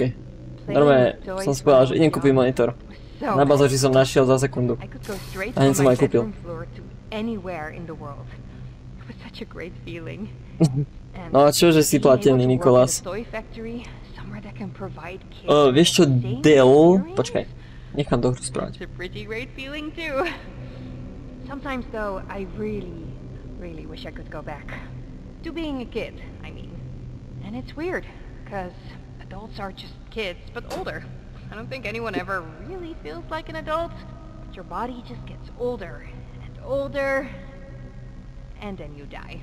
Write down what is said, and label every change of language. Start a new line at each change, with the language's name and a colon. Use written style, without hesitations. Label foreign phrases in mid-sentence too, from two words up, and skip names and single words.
Slovak: Normálne som si povedal, že idem kúpiť monitor. Na bazoči som našiel za sekundu. A hneď som aj kúpil. No a čo, že si platený, Nikolás? Vieš čo, Dell... Počkaj, nechám to hru správať.
English: Sometimes though, I really wish I could go back. To being a kid, I mean. And it's weird, because adults are just kids, but older. I don't think anyone ever really feels like an adult, but your body just gets older and older, and then you die.